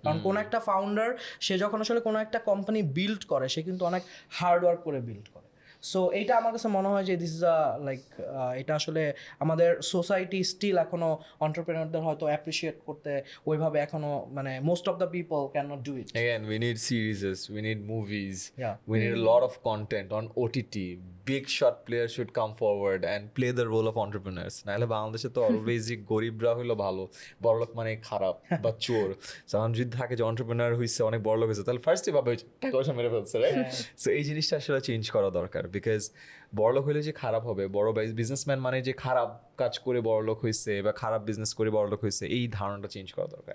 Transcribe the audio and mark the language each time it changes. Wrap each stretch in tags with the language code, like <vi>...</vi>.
<bn>কারণ কোনো একটা ফাউন্ডার সে যখন আসলে কোনো একটা কোম্পানি বিল্ড করে, সে কিন্তু অনেক হার্ড ওয়ার্ক করে বিল্ড করে। সো এইটা আমার কাছে মনে হয় যে</bn> <en>this is a like,</en> <bn>এটা আসলে আমাদের সোসাইটি স্টিল এখনো অন্টারপ্রেনারদের হয়তো অ্যাপ্রিসিয়েট করতে ওইভাবে এখনো, মানে</bn> <en>Most of the people can not do it.</en> <bn>Again, we need series, we need movies, Yeah. we need a lot of content on OTT. Big shot players should come forward and play the role of entrepreneurs. নাহলে বাংলাদেশে তো always গরিবরা হইলো ভালো, বড়লোক মানে খারাপ বা চোর। যখন যদি থাকে যে অন্টারপ্রেনার হইছে, অনেক বড়লোক হয়েছে, তাহলে ফার্স্টে ভাবে টাকা পয়সা মেরে ফেলছে, রাইট? সো এই জিনিসটা আসলে চেঞ্জ করা দরকার, বিকজ বড়লোক হইলে যে খারাপ হবে, বড় বিজনেসম্যান মানে যে খারাপ কাজ করে বড়লোক হয়েছে বা খারাপ বিজনেস করে বড়লোক হয়েছে, এই ধারণাটা চেঞ্জ করা দরকার।</bn>